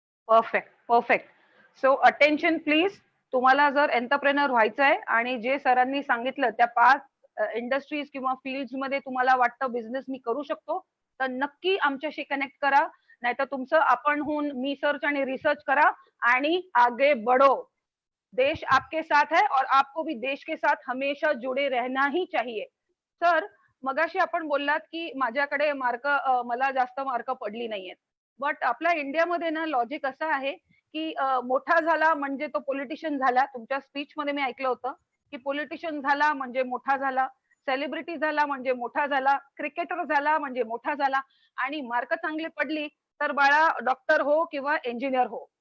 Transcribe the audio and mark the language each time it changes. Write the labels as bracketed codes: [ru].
[en] Perfect perfect. So attention please. [mr] तुम्हाला जर entrepreneur व्हायचं आहे आणि जे सरांनी सांगितलं त्या 5 इंडस्ट्रीज किंवा फील्ड मध्ये तुम्हाला वाटतं बिझनेस मी करू शकतो, तर नक्की आमच्याशी कनेक्ट करा. नाहीतर तुमचं आपणहून मी सर्च आणि रिसर्च करा आणि [hi] आगे बढ़ो. देश आपके साथ है और आपको भी देश के साथ हमेशा जुड़े रहना ही चाहिए. [mr] सर, मगाशी आपण बोललात की माझ्याकडे मार्क, मला जास्त मार्क पडली नाहीयेत. बट आपल्या इंडियामध्ये ना लॉजिक असं आहे की मोठा झाला म्हणजे तो पॉलिटिशियन झाला. तुमच्या स्पीच मध्ये मी ऐकलं होतं की पॉलिटिशियन झाला म्हणजे मोठा झाला, सेलिब्रिटी झाला म्हणजे मोठा झाला, क्रिकेटर झाला म्हणजे मोठा झाला, आणि मार्क चांगली पडली तर बाळा डॉक्टर हो किंवा इंजिनियर हो.